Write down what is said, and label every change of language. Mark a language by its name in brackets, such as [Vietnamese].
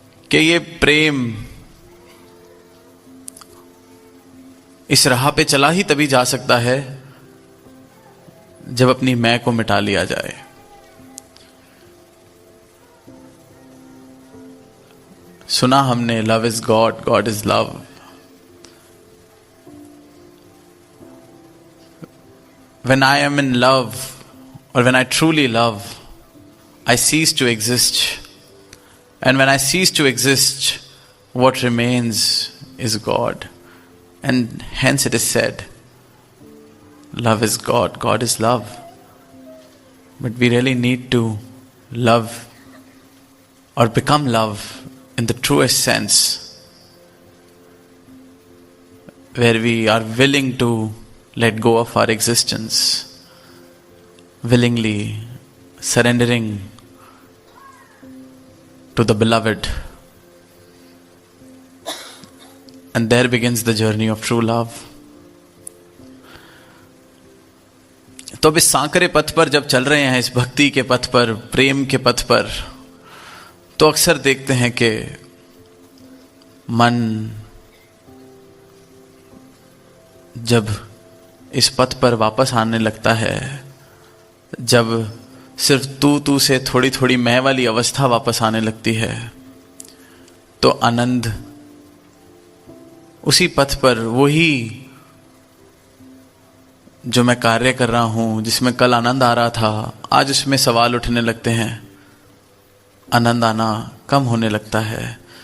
[Hindi] कि ये प्रेम इस राह पे चला ही तभी जा सकता है जब अपनी मैं को मिटा लिया जाए। सुना हमने [English] Love is God, God is love. When I am in love, or when I truly love, I cease to exist. And when I cease to exist, what remains is God. And hence it is said, love is God, God is love. But we really need to love or become love in the truest sense, where we are willing to let go of our existence, willingly surrendering to the beloved. And there begins the journey of true love. [Hindi] तो अब इस सांकरे पथ पर जब चल रहे हैं, इस भक्ति के पथ पर, प्रेम के पथ पर, तो अक्सर देखते हैं कि मन जब इस पथ पर वापस आने लगता है, जब सिर्फ तू से थोड़ी थोड़ी मैं वाली अवस्था वापस आने लगती है, तो आनंद उसी पथ पर, वही जो मैं कार्य कर रहा हूं, जिसमें कल आनंद आ रहा था, आज उसमें सवाल उठने लगते हैं, आनंद आना कम होने लगता है।